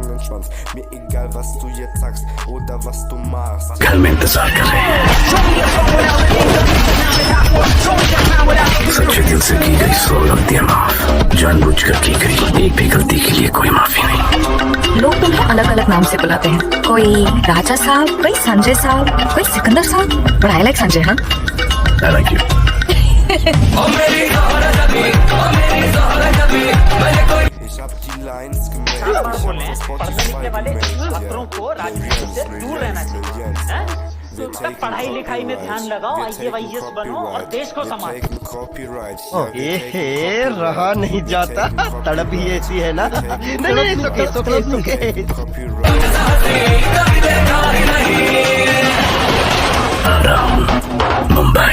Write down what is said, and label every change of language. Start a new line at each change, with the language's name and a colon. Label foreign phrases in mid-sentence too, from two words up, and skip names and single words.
German: und Schwanz. Mir egal, was du jetzt sagst oder was du machst.
Hindi: घर में इंतजार कर रहे हैं। सच्चे दिल से की गई 100 गलतियां माफ, जानबूझकर की गई एक भी गलती के लिए कोई माफी नहीं। लोग तुम्हें अलग अलग नाम से बुलाते हैं, कोई राजा साहब, कोई संजय साहब, कोई सिकंदर साहब,
English: but I like
Hindi: संजय। हाँ,
English: I like you.
German: Ich hab die Lines gemeldet, ich hab auf Spotify gemeldet,
Hindi: छात्रों को राजनीति से दूर रहना चाहिए। तब पढ़ाई लिखाई में ध्यान लगाओ, IAS बनो और देश को संभालो। रहा नहीं जाता, तड़प ही ऐसी है ना। नहीं सुखे मुंबई